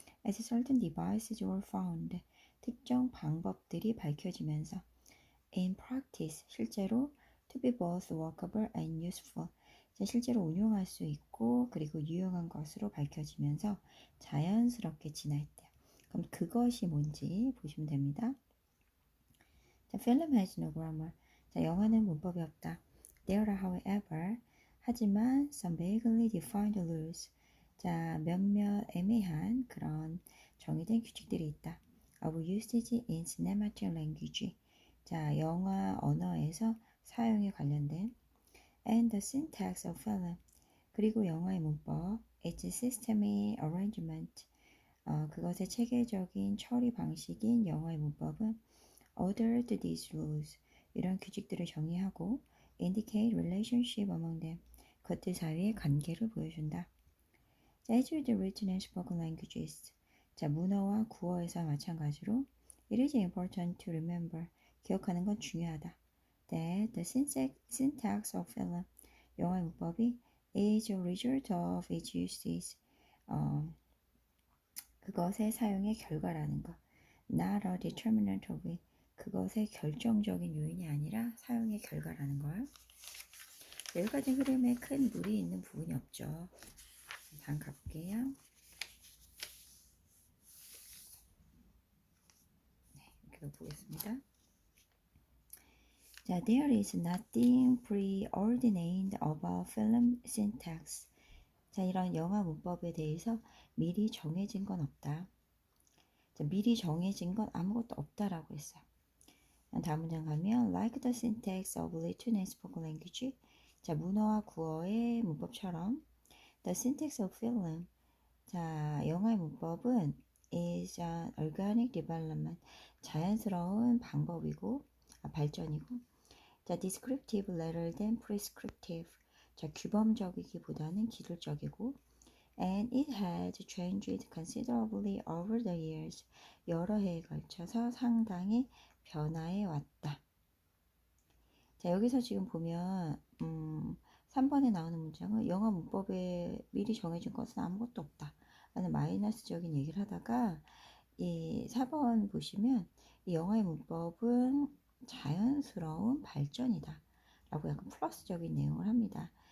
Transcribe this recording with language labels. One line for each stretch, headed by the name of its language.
English: as certain devices were found
Korean: 특정 방법들이 밝혀지면서
English: in practice
Korean: 실제로
English: to be both workable and useful
Korean: 실제로 운용할 수 있고 그리고 유용한 것으로 밝혀지면서 자연스럽게 진화했대요. 그럼 그것이 뭔지 보시면 됩니다. 자,
English: film has no grammar.
Korean: 자, 영화는 문법이 없다.
English: There are however 하지만 some vaguely defined rules.
Korean: 자, 몇몇 애매한 그런 정의된 규칙들이 있다.
English: Of usage in cinematic language.
Korean: 자, 영화 언어에서 사용에 관련된
English: and the syntax of film.
Korean: 그리고 영화의 문법,
English: its systemic arrangement.
Korean: 그것의 체계적인 처리 방식인 영화의 문법은
English: ordered these rules.
Korean: 이런 규칙들을 정의하고
English: indicate relationship among them.
Korean: 그것들 사이의 관계를 보여준다.
English: As with written and spoken languages.
Korean: 자, 문어와 구어에서 마찬가지로
English: it is important to remember.
Korean: 기억하는 건 중요하다.
English: That the syntax of film.
Korean: 영어의 문법이
English: is a result of its uses.
Korean: 그것의 사용의 결과라는 것.
English: Not a determinant of it.
Korean: 그것의 결정적인 요인이 아니라 사용의 결과라는 걸. 여기까지 흐름에 큰 무리 있는 부분이 없죠. 다음 가볼게요. 네, 이렇게 보겠습니다.
English: 자, there is nothing preordained about film syntax.
Korean: 자, 이런 영화 문법에 대해서 미리 정해진 건 없다. 자, 미리 정해진 건 아무것도 없다라고 했어요. 다음 문장 가면
English: like the syntax of written and spoken language.
Korean: 자, 문어와 구어의 문법처럼
English: the syntax of film.
Korean: 자, 영어의 문법은
English: is an organic development.
Korean: 자연스러운 방법이고 발전이고 자,
English: descriptive rather than prescriptive.
Korean: 자, 규범적이기보다는 기술적이고
English: and it has changed considerably over the years.
Korean: 여러 해에 걸쳐서 상당히 변화해 왔다. 자, 여기서 지금 보면 3번에 나오는 문장은 영어 문법에 미리 정해진 것은 아무것도 없다 라는 마이너스적인 얘기를 하다가 이 4번 보시면 이 영어의 문법은 자연스러운 발전이다 라고 약간 플러스적인 내용을 합니다.